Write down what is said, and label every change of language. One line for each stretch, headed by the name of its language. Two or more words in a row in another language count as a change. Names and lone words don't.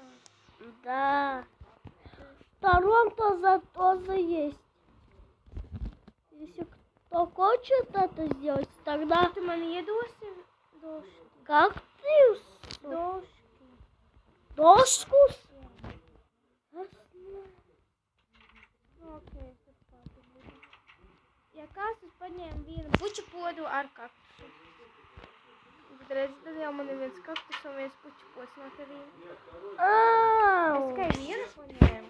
Russian: Да. Втором тоже есть. Если кто хочет это сделать, тогда... Ты мне доски? Доски. Кактус. Доски. Доску.
Latvian: Okei, ja kāds paņēma vienu puķu podu ar kaktusu. Bet redz, tad jau man ir viens kaktus un viens puķu pods no tevīm. Es tikai vienu paņēmu.